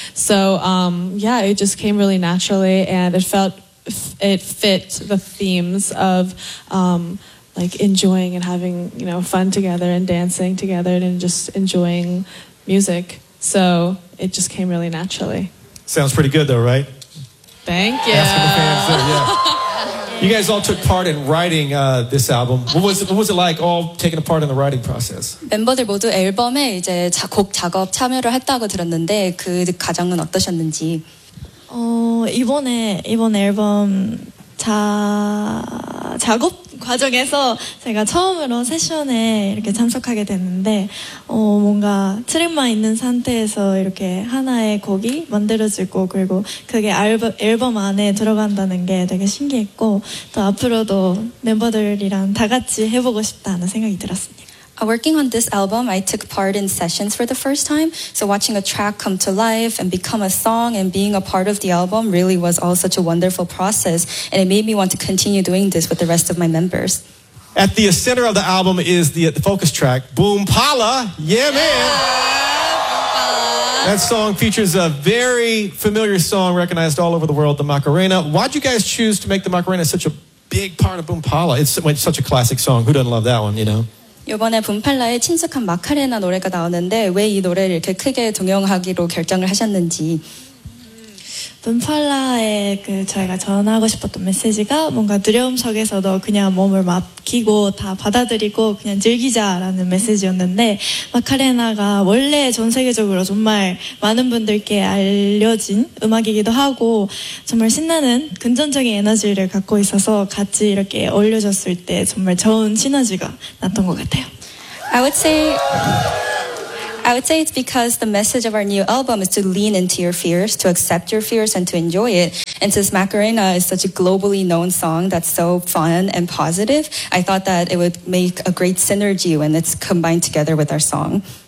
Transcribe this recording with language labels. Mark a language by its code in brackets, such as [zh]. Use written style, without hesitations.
[en] So it just came really naturally, and it fit the themes of like enjoying and having, you know, fun together and dancing together and just enjoying music. So it just came really naturally. Sounds pretty good though, right? Thank you. You guys all took part in writing this album. What was it like all taking a part in the writing process? [ko] 멤버들 모두 앨범에 이제 곡 작업 참여를 했다고 들었는데 그 과정은 어떠셨는지? 이번에 앨범 작업 과정에서 제가 처음으로 세션에 이렇게 참석하게 됐는데 뭔가 트랙만 있는 상태에서 이렇게 하나의 곡이 만들어지고 그리고 그게 앨범 안에 들어간다는 게 되게 신기했고 또 앞으로도 멤버들이랑 다 같이 해보고 싶다는 생각이 들었습니다. [en] Working on this album, I took part in sessions for the first time. So watching a track come to life and become a song and being a part of the album really was all such a wonderful process. And it made me want to continue doing this with the rest of my members. At the center of the album is the focus track, Boompala. Yeah, man. Yeah, that song features a very familiar song recognized all over the world, the Macarena. Why'd you guys choose to make the Macarena such a big part of Boompala? It's such a classic song. Who doesn't love that one, you know? [ko] 이번에 붐팔라에 친숙한 마카레나 노래가 나오는데 왜 이 노래를 이렇게 크게 동영하기로 결정을 하셨는지 붐팔라에 그 저희가 전하고 싶었던 메시지가 뭔가 두려움 속에서도 그냥 몸을 맡기고 다 받아들이고 그냥 즐기자라는 메시지였는데 마카레나가 원래 전 세계적으로 정말 많은 분들께 알려진 음악이기도 하고 정말 신나는 긍정적인 에너지를 갖고 있어서 같이 이렇게 어울려졌을 때 정말 좋은 시너지가 났던 것 같아요. [en] I would say it's because the message of our new album is to lean into your fears, to accept your fears and to enjoy it. And since Macarena is such a globally known song that's so fun and positive, I thought that it would make a great synergy when it's combined together with our song.